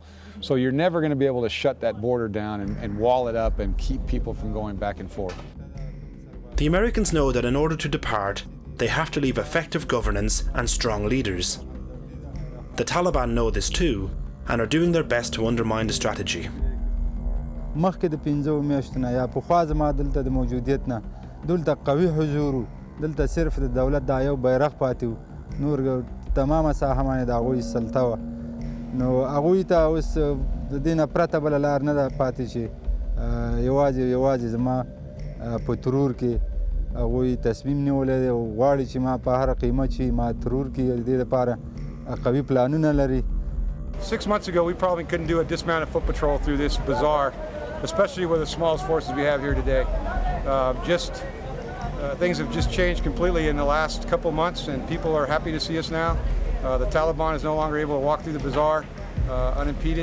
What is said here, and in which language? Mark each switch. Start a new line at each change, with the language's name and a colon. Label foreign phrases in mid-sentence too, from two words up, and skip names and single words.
English: So you're never going to be able to shut that border down and wall it up and keep people from going back and forth. The Americans know that in order to depart, they have to leave effective governance and strong leaders. The Taliban know this too, and are doing their best to undermine the strategy.
Pashto: مخکې د 15 میاشتو نه یا پخوا زما دلته د موجودیت نه دلته قوي حضور و دلته صرف د دولت دا یو بیرغ پاتې و نور تمامه ساحه باندې د هغوی سلطه وه نو هغوی ته اوس د دې نه پرته بله لار نه ده پاتې چې یوازې زما په ترور کې هغوی تصمیم نیولی دی او غواړي چې ما په هره قیمت چې ما ترور کړي د دې لپاره قوي پلانونه لري.
English: 6 months ago, we probably couldn't do a dismounted foot patrol through this bazaar, especially with the smallest forces we have here today. Things have just changed completely in the last couple months, and people are happy to see us now. The Taliban is no longer able to walk through the bazaar unimpeded.